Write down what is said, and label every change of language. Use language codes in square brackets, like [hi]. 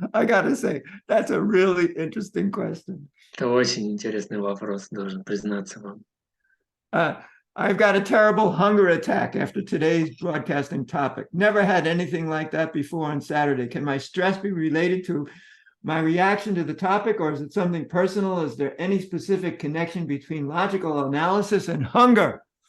[en] I gotta say, that's a really interesting question. [ru] Это очень интересный вопрос, должен признаться вам. [en] I've got a terrible hunger attack after today's broadcasting topic. Never had anything like that before on Saturday. Can my stress be related to my reaction to the topic, or is it something personal? Is there any specific connection between logical analysis and hunger?